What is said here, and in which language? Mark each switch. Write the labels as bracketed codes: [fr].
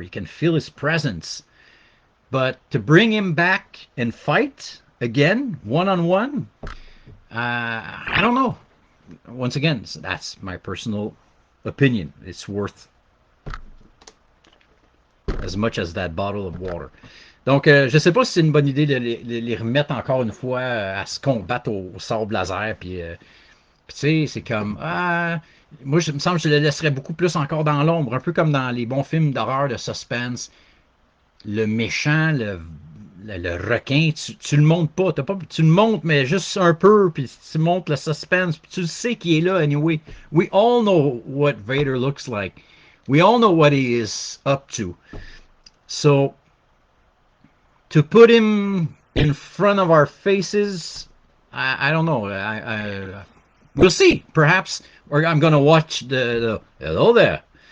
[en] You can feel his presence. But to bring him back and fight again, one on one, I don't know. Once again, that's my personal opinion. It's worth as much as that bottle of water. [fr] Donc, je sais pas si c'est une bonne idée de les remettre encore une fois à se combattre au sable laser. Puis tu sais, c'est comme. Moi, il me semble que je le laisserais beaucoup plus encore dans l'ombre, un peu comme dans les bons films d'horreur, de suspense. le méchant, le requin, tu le montes pas, tu le montes, mais juste un peu, puis tu montes le suspense, puis tu sais qu'il est là anyway. [en] We all know what Vader looks like. We all know what he is up to. So, to put him in front of our faces, I don't know. We'll see. Perhaps I'm going to watch the hello there.